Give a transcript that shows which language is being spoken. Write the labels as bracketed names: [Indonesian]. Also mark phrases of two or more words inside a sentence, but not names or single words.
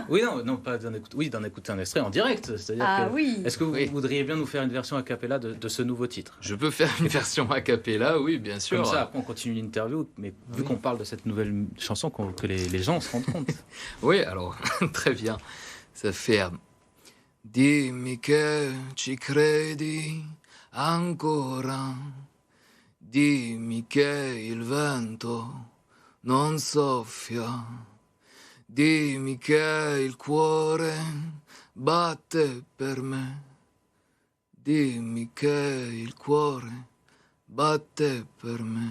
[French] Oui, non, pas d'en écouter un extrait en direct. C'est-à-dire oui. Est-ce que vous voudriez bien nous faire une version a cappella de ce nouveau titre ? Je peux faire une version a cappella, oui, bien sûr. Comme ça, après on continue l'interview, mais vu qu'on parle de cette nouvelle chanson, que les gens se rendent compte. Oui, alors, très bien. Ça fait [Italian] Dimmi che ci credi ancora. Dimmi che il vento non soffia, dimmi che il cuore batte per me, dimmi che il cuore batte per me.